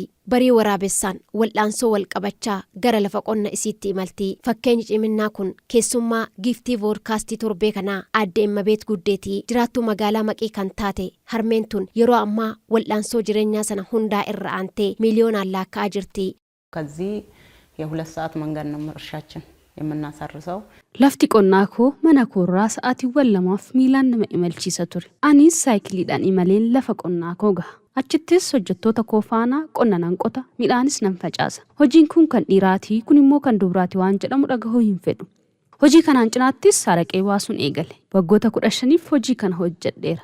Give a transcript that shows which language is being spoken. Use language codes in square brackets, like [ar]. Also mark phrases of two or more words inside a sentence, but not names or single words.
[om] Barii waraabessaan wal'aansoo wal qabachaa gara lafa qonna isiitti imalti. Fakkeenyi ciminnaa kun keessummaa giiftii voodkaastii torbee kanaa Aadde Eemmabeet Guddeeti. Jiraattuu magaalaa Maqii kan taate harmeen tun yeroo ammaa wal'aansoo jireenyaa sana hundaa irra aantee miiliyoonaan laakkaa jirti. [am] ከዚህ የ2 ሰዓት መንገድ ነው እርሻችን የምናሳርሰው. [om] lafti qonnaa koo mana koorraa sa'aatiiwwan 2 miilaan nama imalchiisa ture. Anis saayikiliidhaan imaleen lafa qonnaa koo gaha. Achittis hojjettoota koo faana qonna nan qota, midhaanis nan facaasa. Hojiin kun kan dhiiraati, kun immoo kan dubaraati waan jedhamu dhagahuu hin fedhu. Hojii kanaan cinaattis araqee baasuun eegale. Waggoota 15f hojii kana hojjedheera.